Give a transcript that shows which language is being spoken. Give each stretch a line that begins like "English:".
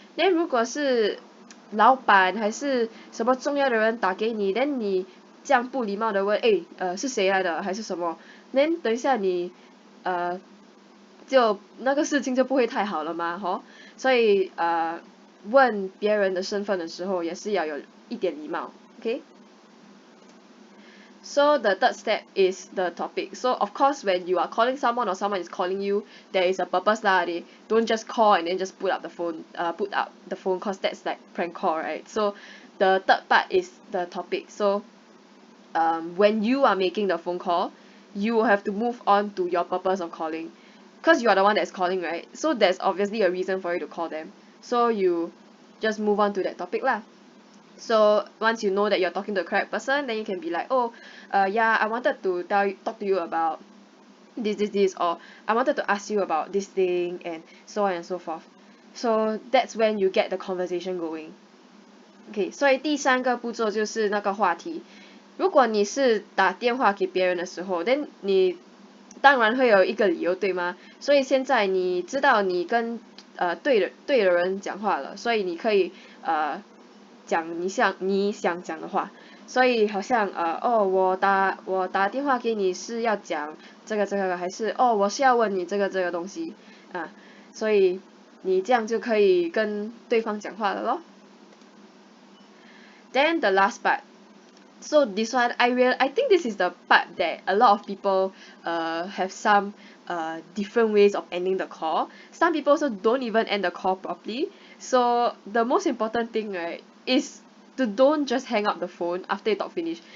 English: then
Chinese: 如果是老板还是什么重要的人打给你 then 你这样不礼貌的问是谁来的还是什么 then 等一下你就那个事情就不会太好了嘛，所以问别人的身份的时候也是要有一点礼貌 ，OK？
English: So the third step is the topic. So of course when you are calling someone or someone is calling you, there is a purpose lah. They don't just call and then just put up the phone cause that's like prank call, right? So the third part is the topic. So when you are making the phone call, you will have to move on to your purpose of calling. Cause you are the one that's calling, right? So there's obviously a reason for you to call them. So you just move on to that topic lah. So once you know that you're talking to the correct person, then you can be like, oh, yeah, I wanted to talk to you about this, or I wanted to ask you about this thing, and so on and so forth. So that's when you get the conversation going.
Chinese: Okay, 所以第三个步骤就是那个话题。如果你是打电话给别人的时候
English: then
Chinese: 你当然会有一个理由对吗？所以现在你知道你跟对的人讲话了，所以你可以讲你想讲的话。所以好像我打电话给你是要讲这个还是我是要问你这个东西啊，所以你这样就可以跟对方讲话了咯。
English: Then the last part. So this one I think this is the part that a lot of people have some different ways of ending the call. Some people also don't even end the call properly. So the most important thing, right, is to don't just hang up the phone after you talk finish.